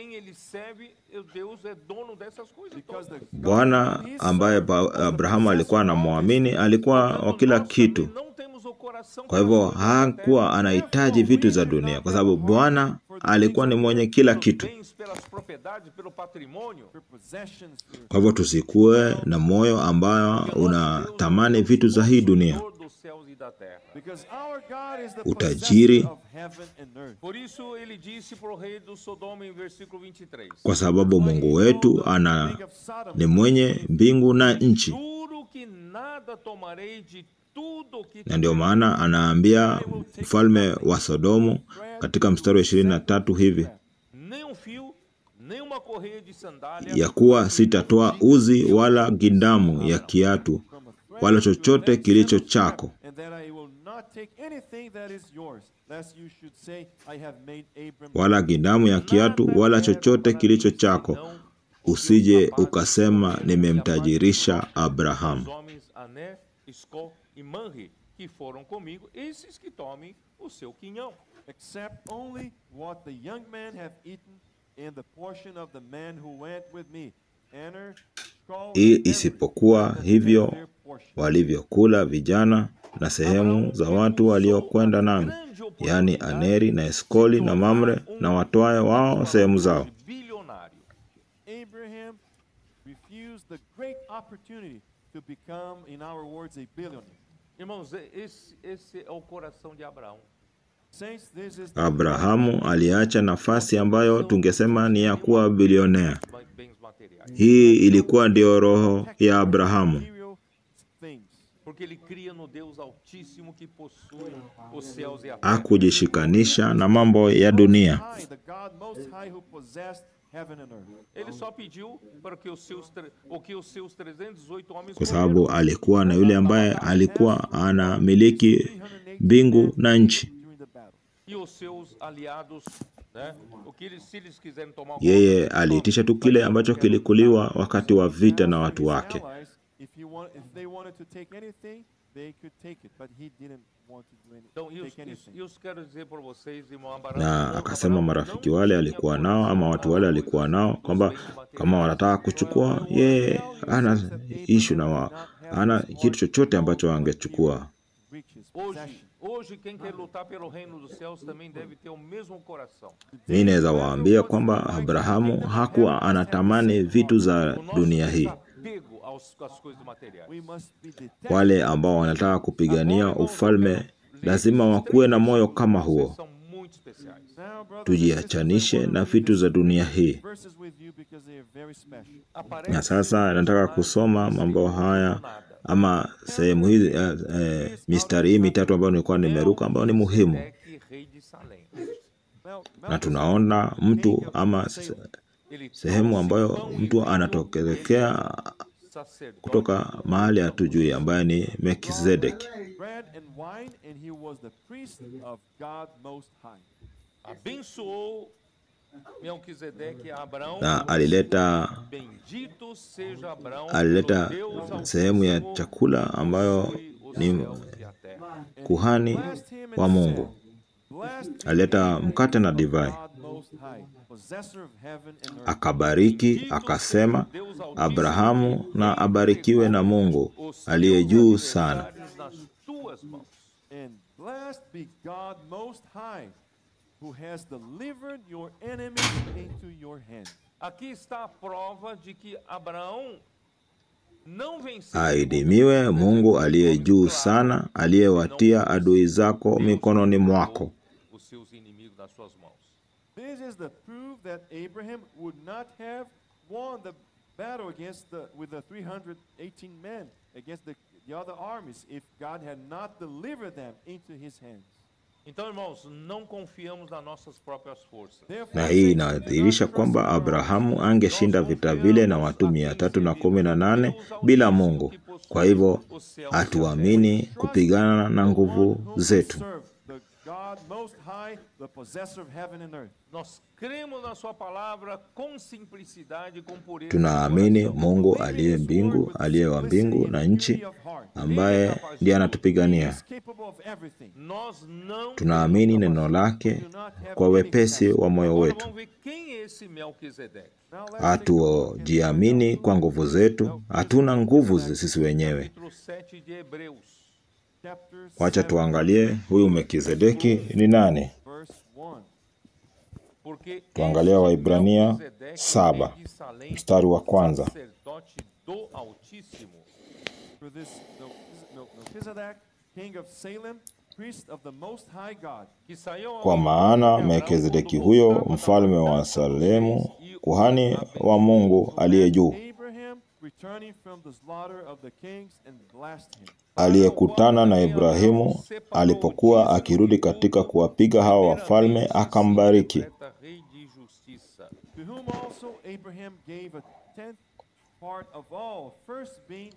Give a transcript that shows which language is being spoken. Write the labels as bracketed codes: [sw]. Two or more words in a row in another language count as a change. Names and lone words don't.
[sw] Bwana ambaye Abrahamu alikuwa anamwamini alikuwa wa kila kitu. Kwa hivyo hakuwa anahitaji vitu za dunia, kwa sababu Bwana alikuwa ni mwenye kila kitu. Kwa hivyo tusikue na moyo ambayo unatamani vitu za hii dunia. [pt] céus e da terra. [en] Because our God is the [sw] Utajiri. [en] possessor of heaven and earth. [pt] Por isso ele disse para o rei do Sodoma em versículo 23. [sw] Kwa sababu Mungu wetu ni mwenye mbingu na nchi. [pt] Juro que nada tomarei de tudo que [sw] Na ndio maana anaambia mfalme wa Sodomu katika mstari wa 23 hivi, [pt] nem fio, nem uma correia de sandália, [sw] ya kuwa sitatoa uzi wala gindamu ya kiatu wala chochote kilicho chako, [en] And that I will not take anything that is yours, lest you should say, I have made Abram. [sw] wala gindamu ya kiatu wala chochote kilicho chako, usije ukasema nimemtajirisha Abrahamu. [pt] os homens Ané, Escol e Manre que foram comigo, esses que tomem o seu quinhão. [en] Except only what the young men have eaten, and the portion of the man who went with me. Aner, Shkol, [sw] Hii [en] and [sw] isipokuwa [en] everything, [sw] hivyo [en] their portion. [sw] walivyokula vijana na sehemu za watu waliokwenda nami, yaani Aneri na Eskoli na Mamre, na watwae wao sehemu zao. [pt] Bilionário. [en] Abraham refused the great opportunity to become, in our words, a billionaire. [pt] Irmãos, esse é o coração de Abraão. [en] Saints, this is [sw] Abrahamu aliacha nafasi ambayo tungesema ni ya kuwa bilionea. [pt] Bens materiais. [sw] Hii ilikuwa ndio roho ya Abrahamu, [en] material things. [pt] Porque ele cria no Deus Altíssimo que possui os céus e a terra. [sw] hakujishikanisha na mambo ya dunia. [en] High, the God most high who possessed heaven and earth. [pt] Ele só pediu para que os seus 318 homens [sw] Kwa sababu alikuwa na yule ambaye alikuwa anamiliki mbingu na nchi. [en] During the battle. [pt] e os seus aliados, né? O que eles, se eles quiserem tomar [sw] Yeye aliitisha tu kile ambacho kilikuliwa wakati wa vita na watu wake. [en] Allies, if they wanted to take anything, they could take it, but he didn't want to do [pt] Então, [en] take anything. [pt] eu quero dizer para vocês, irmão Abraão, [sw] Na akasema marafiki wale alikuwa nao ama watu wale alikuwa nao kwamba kama wanataka kuchukua, yeye hana issue na wao, hana kitu chochote ambacho angechukua. [en] Riches, possession. [pt] Hoje quem quer lutar pelo reino dos céus também deve ter o mesmo coração. [sw] Mimi naweza waambia kwamba Abrahamu hakuwa anatamani vitu za dunia hii. [pt] Apego às coisas materiais. [en] We must be detached. [sw] Wale ambao wanataka kupigania ufalme lazima wakuwe na moyo kama huo. [pt] São muito especiais. [en] Now, brothers and [sw] Tujiachanishe na vitu za dunia hii. [en] verses with you because they are very special. [sw] Na sasa nataka kusoma mambo haya ama sehemu hizi mistari hii mitatu ambayo nilikuwa nimeruka ambayo ni muhimu. [pt] Melquisedeque, rei de Salém. [en] Now, [sw] Na tunaona mtu ama [pt] Ele [sw] sehemu ambayo mtu anatokelekea [pt] sacerdote [sw] kutoka mahali hatujui ambaye ni Melkizedeki. [en] bread and wine, and he was the priest of God Most High. [pt] abençoou Melquisedeque a Abraão. [sw] Na alileta [pt] Bendito seja Abraão [sw] alileta [pt] pelo Deus [sw] sehemu ya [pt] Altíssimo, [sw] chakula ambayo [pt] os [sw] ni [pt] céus e a terra. [sw] kuhani [en] Blessed him [sw] wa [en] and [sw] Mungu. [en] said, Blessed [sw] Alileta mkate na divai, [en] God Most High, possessor of heaven and earth. [sw] akabariki akasema, Abrahamu na abarikiwe na Mungu aliye juu sana. [pt] Nas tuas mãos. [en] And blessed be God Most High, who has delivered your enemies into your hand. [pt] Aqui está a prova de que Abraão não venceu. [sw] Ahimidiwe Mungu aliye juu sana, aliyewatia adui zako mikononi mwako. [pt] Os seus inimigos nas suas mãos. [en] This is the proof that Abraham would not have won the battle with the 318 men against the other armies if God had not delivered them into his hands. [pt] Então, irmãos, não confiamos nas nossas próprias forças. [sw] Na hii inadhihirisha kwamba Abrahamu angeshinda vita vile na watu 318 bila Mungu. Kwa hivyo hatuamini kupigana na nguvu zetu. [en] Serve the God Most High, the possessor of heaven and earth. [pt] Nós cremos na sua palavra com simplicidade, com pureza. [sw] Tunaamini Mungu aliye mbingu, aliye wa mbingu na nchi, ambaye ndiye anatupigania. [en] He's capable of everything. [pt] Nós não [sw] Tunaamini neno lake kwa wepesi wa moyo [pt] Agora [sw] wetu. [pt] vamos ver quem é esse Melquisedeque. [en] Now let's [sw] Hatujiamini kwa nguvu zetu, hatuna nguvu sisi wenyewe. [pt] Capítulo 7 de Hebreus. [en] chapter [sw] Wacha 7, tuangalie huyu Melkizedeki ni nani. [en] verse 1. [pt] Porque [sw] Tuangalia Waibrania [pt] Melquisedeque, [sw] 7, [pt] rei de Salém, [sw] mstari wa kwanza. [pt] sacerdote do Altíssimo, [en] For this Melchizedek, king of Salem, priest of the Most High God. [pt] que saiu ao [sw] Kwa [pt] encontro [sw] maana [pt] de Abraão [sw] Melkizedeki [pt] quando [sw] huyo [pt] voltava da [sw] mfalme wa [pt] matança dos [sw] Salemu, [pt] reis e [sw] kuhani [pt] o [sw] wa [pt] abençoou. [sw] Mungu aliye juu, [en] Abraham returning from the slaughter of the kings and blessed him. [sw] aliyekutana na Ibrahimu alipokuwa akirudi katika kuwapiga hawa wafalme, akambariki. [en] To whom also Abraham gave a tenth part of all, first being